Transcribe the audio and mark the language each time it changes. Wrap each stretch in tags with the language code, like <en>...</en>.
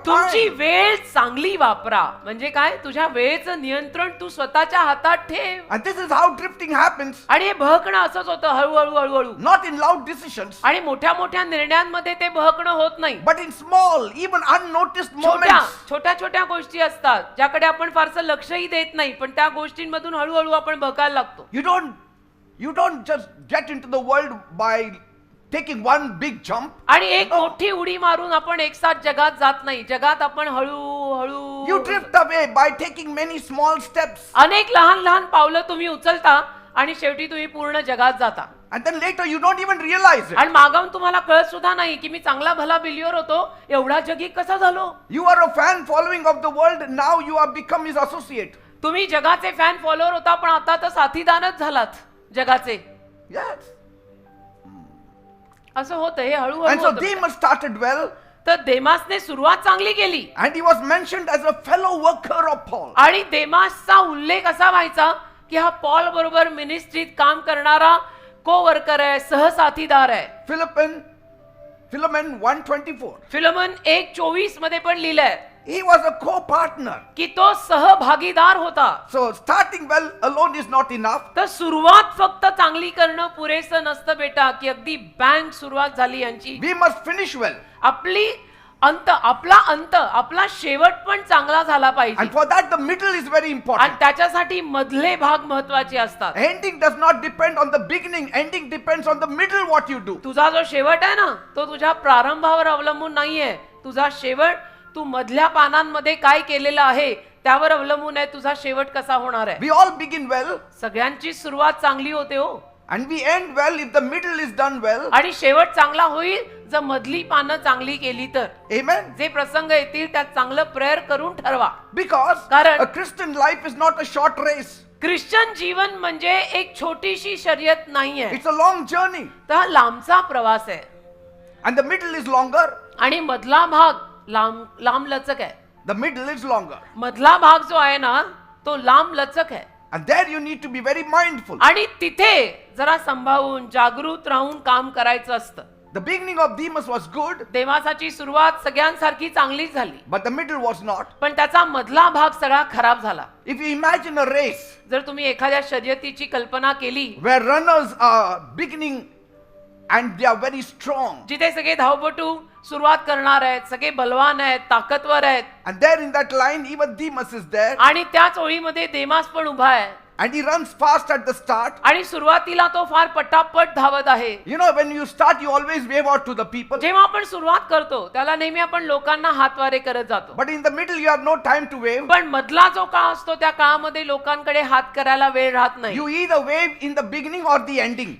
<mr>तुमची</mr> <en>time.</en> <mr>वेळ चांगली वापरा. म्हणजे काय? तुझ्या वेळेचं नियंत्रण तू स्वतःच्या हातात ठेव.</mr> <en>And this is how drifting happens.</en> <mr>आणि हे बहकणं असंच होतं, हळूहळू हळूहळू.</mr> <en>Not in loud decisions,</en> <mr>आणि मोठ्या मोठ्या निर्णयांमध्ये ते बहकणं होत नाही.</mr> <en>but in small, even unnoticed</en> <mr>छोट्या</mr> <en>moments.</en> <mr>छोट्या छोट्या गोष्टी असतात ज्याकडे आपण फारसं लक्षही देत नाही, पण त्या गोष्टींमधून हळूहळू आपण बहकायला लागतो.</mr> <en>You don't just get into the world by taking one big jump.</en> <mr>आणि एक मोठी उडी मारून आपण एकसाथ जगात जात नाही. जगात आपण</mr> <en>You</en> <mr>हळूहळू</mr> <en>drift away by taking many small steps.</en> <mr>अनेक लहान लहान पावलं तुम्ही उचलता, आणि शेवटी तुम्ही पूर्ण जगात जाता.</mr> <en>And then later you don't even realize it.</en> <mr>आणि मागाऊन तुम्हाला कळत सुद्धा नाही की मी चांगला भला बिलियर होतो, एवढा जगी कसा झालो.</mr> <en>You are a fan following of the world, now you have become his associate.</en> <mr>तुम्ही जगाचे फॅन फॉलोअर होता, पण आता तर साथीदारच झालात जगाचे.</mr> <en>Yes.</en> <mr>असं होतं हे</mr> <en>And</en> <mr>हळूहळू</mr> <en>so</en> <mr>होतं.</mr> <en>Demas started well,</en> <mr>तर देमासने सुरुवात चांगली केली,</mr> <en>and he was mentioned as a fellow worker of Paul.</en> <mr>आणि देमासचा उल्लेख असा व्हायचा की हा पॉल बरोबर मिनिस्ट्रीत काम करणारा को वर्कर आहे, सहसाथीदार आहे.</mr> <en>Philemon 1:24.</en> <mr>फिलोमन 1:24 मध्ये पण लिहिलंय</mr> <en>He was a co-partner.</en> <mr>की तो सहभागीदार होता.</mr> <en>So starting well alone is not enough.</en> <mr>तर सुरुवात फक्त चांगली करणं पुरेसं नसतं बेटा, की अगदी बँक सुरुवात झाली यांची.</mr> <en>We must finish well.</en> <mr>आपला अंत, आपला शेवट पण चांगला झाला पाहिजे.</mr> <en>And for that the middle is very</en> <mr>आणि</mr> <en>important.</en> <mr>त्याच्यासाठी मधले भाग महत्वाचे असतात.</mr> <en>Ending does not depend on the beginning. Ending depends on the middle what you do.</en> <mr>तुझा जो शेवट आहे ना, तो तुझ्या प्रारंभावर अवलंबून नाहीये. तुझा शेवट तू मधल्या पानांमध्ये काय केलेलं आहे त्यावर अवलंबून आहे तुझा शेवट कसा होणार आहे.</mr> <en>We all begin well</en> <mr>सगळ्यांची सुरुवात चांगली होते हो,</mr> <en>and we end well if the middle is done well.</en> <mr>आणि शेवट चांगला होईल जर मधली पानं चांगली केली तर.</mr> <en>Amen.</en> <mr>जे प्रसंग येतील त्यात चांगलं प्रेयर करून ठरवा.</mr> <en>Because</en> <mr>कारण</mr> <en>a Christian life is not a short race.</en> <mr>Christian जीवन म्हणजे एक छोटीशी शर्यत नाहीये,</mr> <en>It's a long journey.</en> <mr>तर हा लांबचा प्रवास आहे.</mr> <en>And the middle is longer.</en> <mr>आणि मधला भाग लांब लचक आहे.</mr> <en>The middle is longer.</en> <mr>मधला भाग जो आहे ना, तो लांब लचक आहे.</mr> <en>And there you need to be very mindful.</en> <mr>आणि तिथे जरा सांभाळून जागृत राहून काम करायचं असतं.</mr> <en>The beginning of Demas was good,</en> <mr>देवासाची सुरुवात सगळ्यांसारखी चांगलीच झाली,</mr> <en>but the middle was not.</en> <mr>पण त्याचा मधला भाग सगळा खराब झाला.</mr> <en>If you imagine a race</en> <mr>जर तुम्ही एखाद्या शर्यतीची कल्पना केली</mr> <en>where runners are beginning and they are very strong,</en> <mr>जिथे सगळे धावपटू सुरुवात करणार आहेत, सगळे बलवान आहेत, ताकदवर आहेत,</mr> <en>and there in that line even Demas is there,</en> <mr>आणि त्याच ओळीमध्ये देमास पण उभा आहे,</mr> <en>and he runs fast at the start.</en> <mr>आणि सुरुवातीला तो फार पटापट धावत आहे.</mr> <en>You know, when you start, you always wave out to the people.</en> <mr>जेव्हा आपण सुरुवात करतो त्याला नेहमी आपण लोकांना हातवारे करत जातो.</mr> <en>But in the middle, you have no time to wave.</en> <mr>पण मधला जो काळ असतो त्या काळामध्ये लोकांकडे हात करायला वेळ राहत नाही.</mr> <en>You either wave in the beginning or the ending.</en>